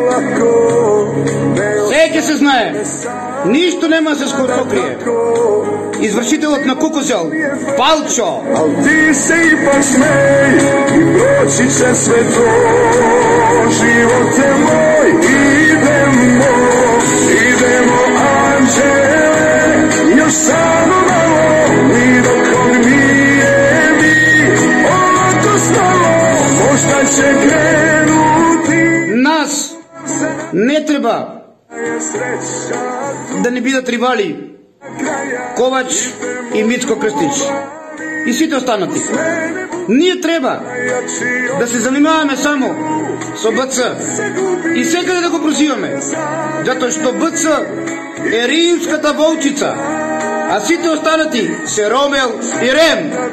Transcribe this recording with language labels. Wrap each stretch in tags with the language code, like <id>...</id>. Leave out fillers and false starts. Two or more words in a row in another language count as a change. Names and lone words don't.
<mk>Се ќе се знае. Ништо нема да се сокрие. Извршителот на Кукузел, Палчо.</mk> <sr>Ал ти се ипак смеј и прочи ќе све то. Животе мој, idemo anđele, još samo malo, ni dok nije mi, ovako stalo, možda će krenuti.</sr> <mk>Нас не треба да не бидат ривали Ковач и Мицко Крстич и сите останати. Ние треба да се занимаваме само со БЦ и секаде да го прозиваме, затоа што БЦ е римската волчица, а сите останати се Ромел и Рем.</mk>